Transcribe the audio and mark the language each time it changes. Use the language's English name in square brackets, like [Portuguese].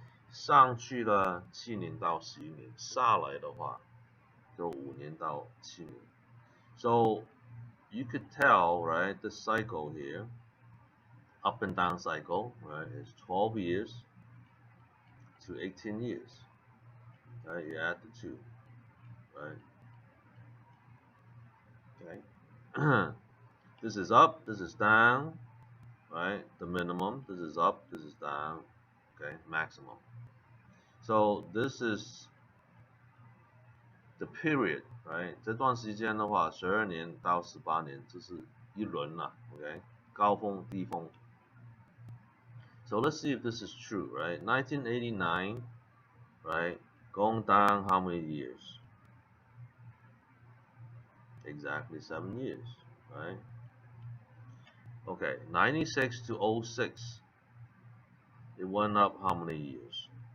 [Chinese] 上去了7年到11年，下来的话就5年到7年。 [English] So you could tell, right, the cycle here, up and down cycle, right, is 12 years to 18 years. Right, you add the two, right? Okay. This is up, this is down, right? The minimum, this is up, this is down, okay? Maximum. So this is the period, right? [Chinese] 这段时间的话，12年到18年，这是一轮啦 ，OK？高峰低峰。 [English] So let's see if this is true, right? 1989, right? Going down how many years? Exactly 7 years, right? Okay, 96 to 06, it went up how many years?